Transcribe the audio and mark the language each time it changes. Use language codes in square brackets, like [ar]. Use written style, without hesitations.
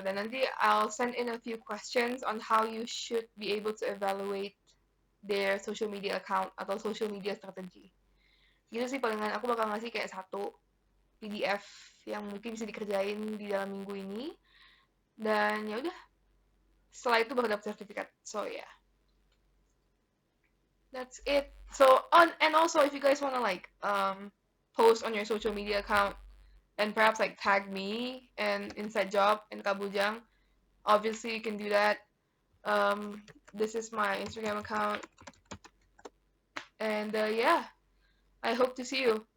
[id] Dan nanti [en] I'll send in a few questions on how you should be able to evaluate their social media account atau social media strategy. [id] Gitu sih palingan aku bakal ngasih kayak 1 PDF yang mungkin bisa dikerjain di dalam minggu ini. Dan ya udah. Setelah itu baru dapat sertifikat. [en] So yeah. That's it. So and also if you guys wanna like post on your social media account and perhaps like tag me and Inside Job and Kabujang, obviously you can do that. This is my Instagram account, and yeah, I hope to see you.